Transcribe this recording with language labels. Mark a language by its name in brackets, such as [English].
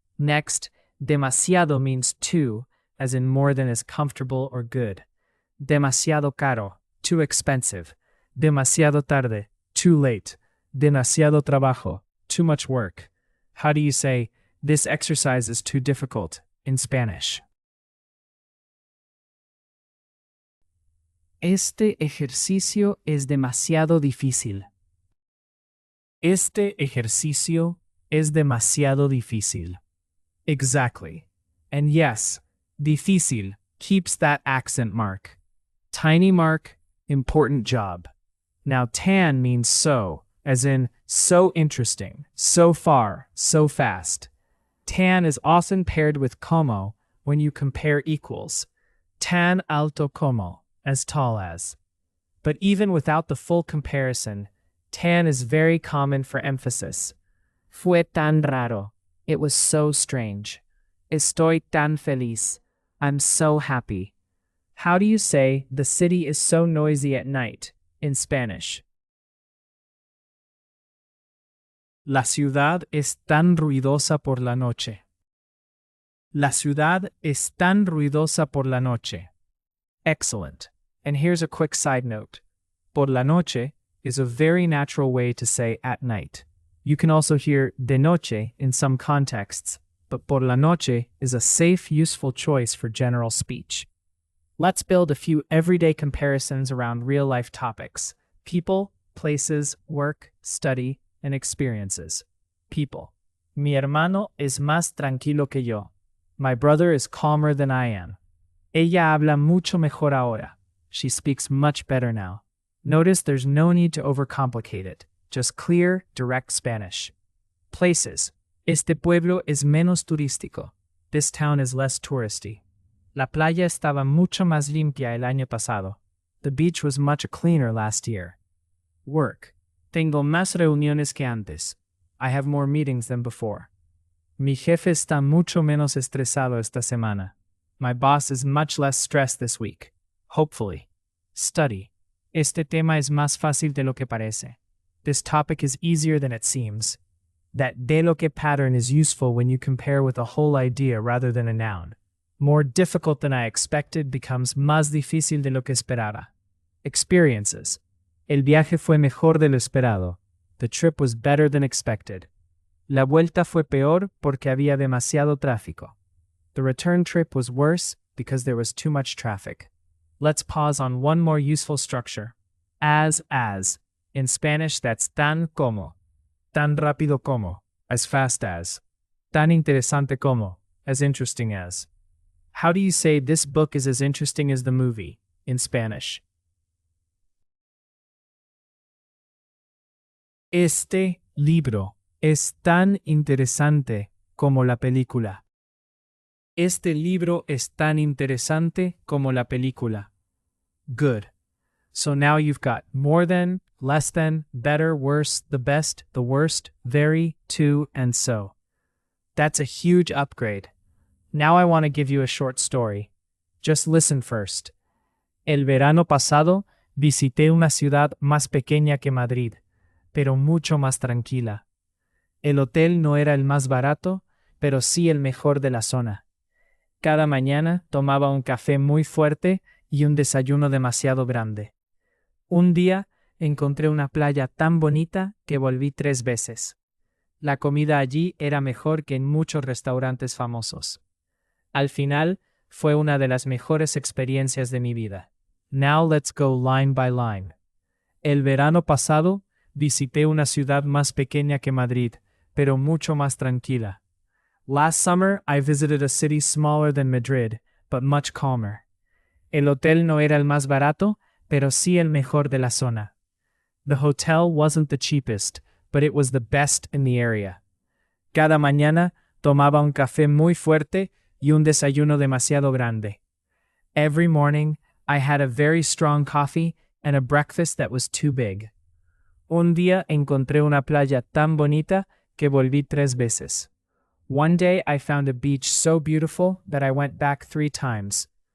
[English] Next, demasiado means too, as in more than is comfortable or good. [Spanish] Demasiado caro, [English] too expensive. [Spanish] Demasiado tarde, [English] too late. [Spanish] Demasiado trabajo, [English] too much work. How do you say, this exercise is too difficult in Spanish? [Spanish] Este ejercicio es demasiado difícil. Este ejercicio es demasiado difícil. [English] Exactly. And yes, difícil keeps that accent mark. Tiny mark, important job. Now tan means so, as in so interesting, so far, so fast. Tan is often paired with como when you compare equals. [Spanish] Tan alto como, [English] as tall as. But even without the full comparison, tan is very common for emphasis. [Spanish] Fue tan raro. [English] It was so strange. [Spanish] Estoy tan feliz. [English] I'm so happy. How do you say the city is so noisy at night in Spanish? [Spanish] La ciudad es tan ruidosa por la noche. La ciudad es tan ruidosa por la noche. [English] Excellent. And here's a quick side note. Por la noche is a very natural way to say at night. You can also hear de noche in some contexts, but por la noche is a safe, useful choice for general speech. Let's build a few everyday comparisons around real-life topics: people, places, work, study, and experiences. People. [Spanish] Mi hermano es más tranquilo que yo. [English] My brother is calmer than I am. [Spanish] Ella habla mucho mejor ahora. [English] She speaks much better now. Notice there's no need to overcomplicate it. Just clear, direct Spanish. Places. [Spanish] Este pueblo es menos turístico. [English] This town is less touristy. [Spanish] La playa estaba mucho más limpia el año pasado. [English] The beach was much cleaner last year. Work. [Spanish] Tengo más reuniones que antes. [English] I have more meetings than before. [Spanish] Mi jefe está mucho menos estresado esta semana. [English] My boss is much less stressed this week. Hopefully. Study. [Spanish] Este tema es más fácil de lo que parece. [English] This topic is easier than it seems. That de lo que pattern is useful when you compare with a whole idea rather than a noun. More difficult than I expected becomes [Spanish] más difícil de lo que esperara. [English] Experiences. [Spanish] El viaje fue mejor de lo esperado. [English] The trip was better than expected. [Spanish] La vuelta fue peor porque había demasiado tráfico. [English] The return trip was worse because there was too much traffic. Let's pause on one more useful structure. As. In Spanish, that's tan como. [Spanish] Tan rápido como. [English] As fast as. [Spanish] Tan interesante como. [English] As interesting as. How do you say this book is as interesting as the movie in Spanish? [Spanish] Este libro es tan interesante como la película. Este libro es tan interesante como la película. [English] Good. So now you've got more than, less than, better, worse, the best, the worst, very, to, and so. That's a huge upgrade. Now I want to give you a short story. Just listen first. [Spanish] El verano pasado visité una ciudad más pequeña que Madrid, pero mucho más tranquila. El hotel no era el más barato, pero sí el mejor de la zona. Cada mañana tomaba un café muy fuerte y un desayuno demasiado grande. Un día encontré una playa tan bonita que volví 3 veces. La comida allí era mejor que en muchos restaurantes famosos. Al final, fue una de las mejores experiencias de mi vida. [English] Now let's go line by line. [Spanish] El verano pasado visité una ciudad más pequeña que Madrid, pero mucho más tranquila. [English] Last summer, I visited a city smaller than Madrid, but much calmer. [Spanish] El hotel no era el más barato, pero sí el mejor de la zona. [English] The hotel wasn't the cheapest, but it was the best in the area. [Spanish] Cada mañana tomaba un café muy fuerte y un desayuno demasiado grande. [English] Every morning, I had a very strong coffee and a breakfast that was too big. [Spanish] Un día encontré una playa tan bonita que volví 3 veces. [English] One day I found a beach so beautiful that I went back 3 times.